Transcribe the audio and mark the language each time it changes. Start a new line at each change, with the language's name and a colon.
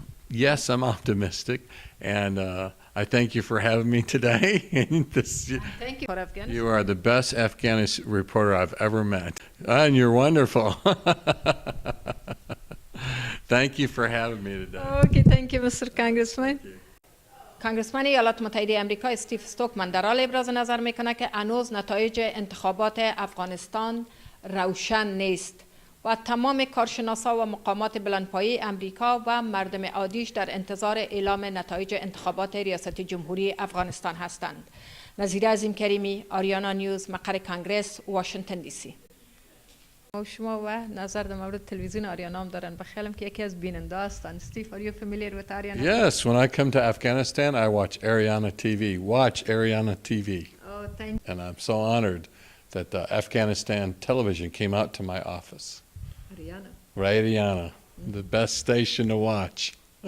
English: Yes, I'm optimistic, and I thank you for having me today. Thank you for Afghanistan. You are the best Afghanistan reporter I've ever met, and you're wonderful. Thank you for having me today. Okay, thank you, Mr. Congressman.
Persian: کانگرسمن ایالات متحده آمریکا استیو استوکمن در حال ابراز نظر میکنه که هنوز نتایج انتخابات افغانستان روشن نیست و تمام کارشناسا و مقامات بلندپایه آمریکا و مردم عادیش در انتظار اعلام نتایج انتخابات ریاست جمهوری افغانستان هستند. نظیر عظیم کریمی، آریانا نیوز، مقر کانگرس، واشنگتن دی سی. شما و نظر در مورد تلویزیون آریانا هم دارن. بخیالم که یکی از بیننده هستند.
English: Steve, are you familiar with Ariana? Yes, when I come to Afghanistan, I watch Ariana TV. Watch Ariana TV. Oh, thank you. And I'm so honored that Afghanistan television came out to my office. Ariana. Ariana, the best station to watch.